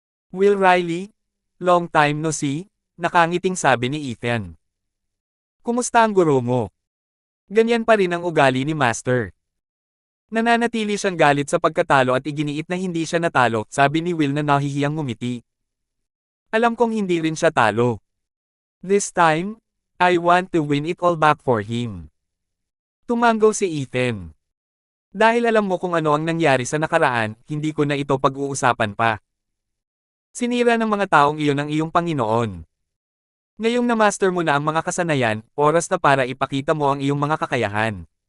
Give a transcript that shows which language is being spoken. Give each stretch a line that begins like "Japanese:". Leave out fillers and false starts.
English: Will Riley? Long time no see?
Filipino: Nakangiting sabi ni
English: Ethan.
Filipino: Kumusta ang guro mo? Ganyan pa rin ang ugali ni Master. Nananatili siyang galit sa pagkatalo at iginiit na hindi siya natalo, sabi ni Will na nahihiyang ngumiti. Alam kong hindi rin siya talo.
English: This time, I want to win it all back for him.
Filipino: Tumango si Ethan. Dahil alam mo kung ano ang nangyari sa nakaraan, hindi ko na ito pag-uusapan pa. Sinira ng mga taong iyon ang iyong Panginoon. Ngayong na-master mo na ang mga kasanayan, oras na para ipakita mo ang iyong mga kakayahan.